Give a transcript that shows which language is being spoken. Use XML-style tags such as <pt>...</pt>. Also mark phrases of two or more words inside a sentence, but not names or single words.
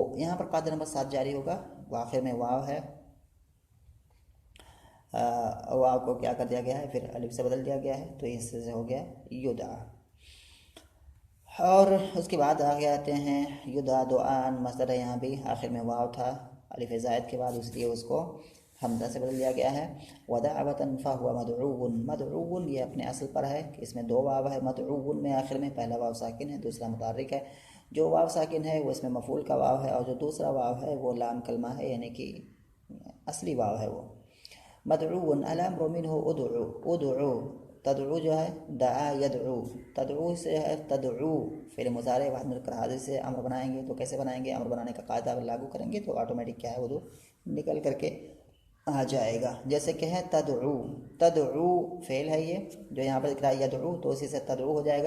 <hi>यहाँ पर कायदा नंबर 7 जारी होगा, आखिर में वाव है, वाव को क्या कर दिया गया है, फिर अलिफ से बदल दिया गया है, तो इससे हो गया युदआ। और उसके बाद आगे आते हैं</hi> <ar>يدعو دعاء,</ar> <hi>मसदर है, यहाँ भी आखिर में वाव था अलिफ ज़ायद के बाद, इसलिए उसको हमज़ा से बदल दिया गया है।</hi> <ar>ودعوة فهو مدعو,</ar> <hi>मदऊन ये अपने असल पर है कि इसमें दो वाव है, मदऊन में आखिर में पहला वाव साकिन है, दूसरा मुतारिक है। जो वाव साकिन है वो इसमें मफूल का वाव है, और जो दूसरा वाव है वो लाम कलमा है, यानी कि असली वाव है वो।</hi> <ar>مدعو الأمر منه ادع,</ar> <hi>उदउ, तदउ जो है</hi> <ar>دعا يدعو,</ar> <hi>तदउ से है तदउ, फिर मुज़ारे वाहिद मुज़क्कर हाज़िर से अम्र बनाएंगे, तो कैसे बनाएंगे, अम्र बनाने का कायदा लागू करेंगे तो ऑटोमेटिक क्या है वो निकल करके आ जाएगा। जैसे कि है तदउ, तदउ फेल है ये जो यहाँ पर दिख रहा है यदउ, तो उसी से तदउ हो जाएगा।</hi>